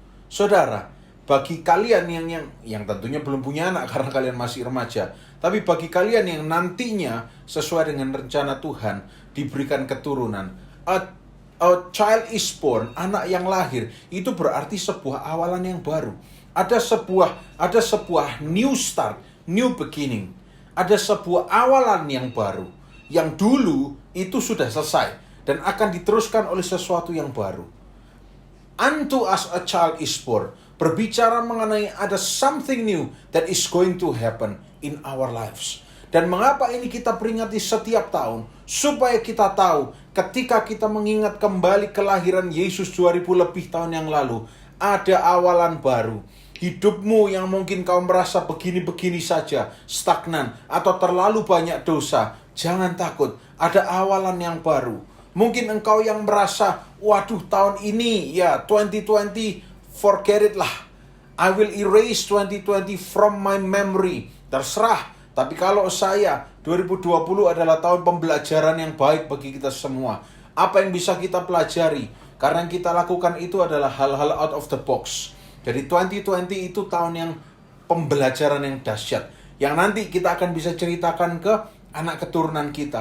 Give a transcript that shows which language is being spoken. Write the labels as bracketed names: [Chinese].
[Indonesian] Saudara, bagi kalian yang tentunya belum punya anak karena kalian masih remaja, tapi bagi kalian yang nantinya sesuai dengan rencana Tuhan diberikan keturunan, [English] a child is born, [Indonesian] anak yang lahir, itu berarti sebuah awalan yang baru. Ada sebuah [English] new start, new beginning. [Indonesian] Ada sebuah awalan yang baru, yang dulu itu sudah selesai dan akan diteruskan oleh sesuatu yang baru. [English] Unto us a child is born, [Indonesian] berbicara mengenai ada [English] something new that is going to happen in our lives. [Indonesian] Dan mengapa ini kita peringati setiap tahun? Supaya kita tahu ketika kita mengingat kembali kelahiran Yesus 2000 lebih tahun yang lalu, ada awalan baru. Hidupmu yang mungkin kau merasa begini-begini saja, stagnan, atau terlalu banyak dosa, jangan takut, ada awalan yang baru. Mungkin engkau yang merasa, waduh tahun ini, ya 2020, [English] forget it [Indonesian] lah. [English] I will erase 2020 from my memory. [Indonesian] Terserah, tapi kalau saya, 2020 adalah tahun pembelajaran yang baik bagi kita semua. Apa yang bisa kita pelajari? Karena yang kita lakukan itu adalah hal-hal out of the box. Jadi 2020 itu tahun yang pembelajaran yang dahsyat, yang nanti kita akan bisa ceritakan ke anak keturunan kita.